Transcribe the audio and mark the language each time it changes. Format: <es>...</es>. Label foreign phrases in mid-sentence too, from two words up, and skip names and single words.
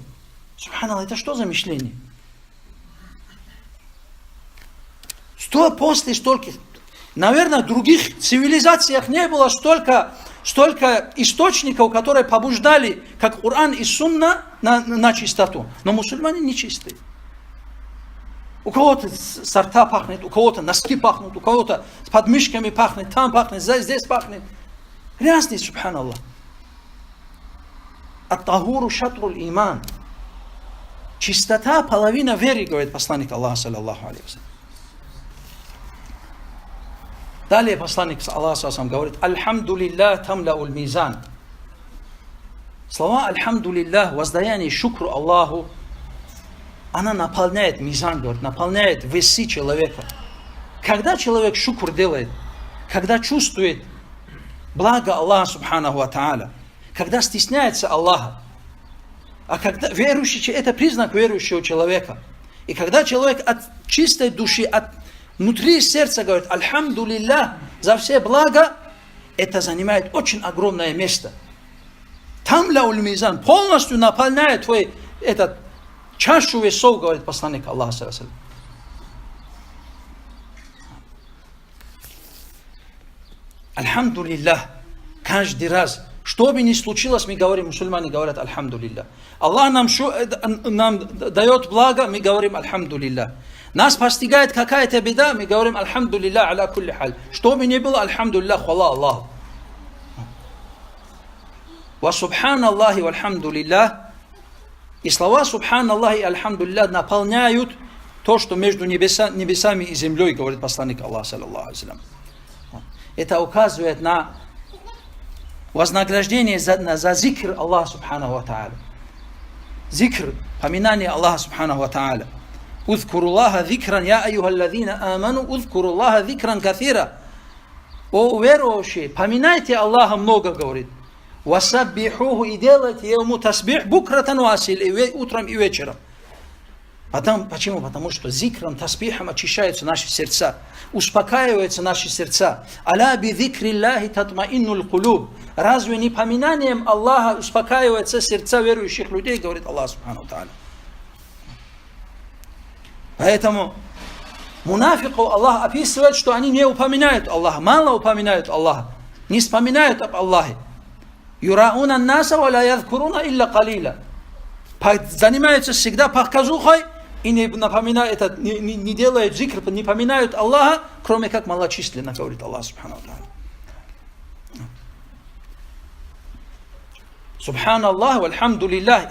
<ru>Субханаллах, это что за мышление? После стольких, наверное, в других цивилизациях не было столько источников, которые побуждали, как Коран и Сунна, на чистоту. Но мусульмане нечистые. У кого-то сорта пахнет, у кого-то носки пахнут, у кого-то с подмышками пахнет, там пахнет, здесь пахнет. Грязный, субханаллах.</ru> <ar>الطهور شطر الإيمان.</ar> <ru>Чистота половина веры, говорит посланник Аллаха,</ru> <ar>صلى الله عليه وسلم.</ar> <ru>Далее посланник Аллаха говорит:</ru> <ar>«الحمد لله تملأ الميزان».</ar> <ru>Слова «Альхамдулиллах», воздаяние, шукру Аллаху, она наполняет мизан, говорит, наполняет весы человека. Когда человек шукр делает, когда чувствует благо Аллаха</ru> <ar>سبحانه وتعالى,</ar> <ru>когда стесняется Аллаха, а когда верующий, это признак верующего человека. И когда человек от чистой души, от внутри сердца говорит «Альхамдулиллах» за все блага, это занимает очень огромное место. Там</ru> <ar>لأ الميزان</ar> <ru>полностью наполняет твой этот чашу весов, говорит посланник Аллаха,</ru> <ar>صلى الله عليه وسلم.</ar> <ru>Альхамдулиллах. Каждый раз, что бы ни случилось, мы говорим, мусульмане говорят «Альхамдулиллах». Аллах нам дает благо, мы говорим «Альхамдулиллах». Нас постигает какая-то беда, мы говорим</ru> <ar>«الحمد لله على كل حال».</ar> <ru>Что бы ни было, «Альхамдулиллах», хвала Аллаху.</ru> <ar>«وسبحان الله والحمد لله».</ar> <ru>И слова «Субханаллахи» и «Альхамдулиллах» наполняют то, что между небесами и землей, говорит посланник Аллаха,</ru> <ar>صلى الله عليه وسلم.</ar> <ru>Это указывает на вознаграждение за зикр Аллаха</ru> <ar>سبحانه وتعالى.</ar> <ru>Зикр, поминание Аллаха</ru> <ar>سبحانه وتعالى. «اذكروا الله ذكرا يا أيها الذين آمنوا اذكروا الله ذكرا كثيرا».</ar> <ru>О верующие, поминайте Аллаха много, говорит. «Васаббихуху» и делайте ему тасбих</ru> <ar>بكرة وأصيلا,</ar> <ru>утром и вечером. Почему? Потому что зикром, тасбихом очищаются наши сердца, успокаиваются наши сердца.</ru> <ar>«ألا بذكر الله تطمئن القلوب».</ar> <ru>Разве не поминанием Аллаха успокаиваются сердца верующих людей, говорит Аллах</ru> <ar>سبحانه تعالى.</ar> <ru>Поэтому мунафиков Аллах описывает, что они не упоминают Аллаха, мало упоминают Аллаха, не вспоминают об Аллахе.</ru> <ar>«يراءون الناس ولا يذكرون إلا قليلا».</ar> <ru>Занимаются всегда показухой и не напоминают, не делают зикр, не поминают Аллаха, кроме как малочисленно, говорит Аллах</ru> <ar>سبحانه تعالى. سبحان الله والحمد لله.</ar>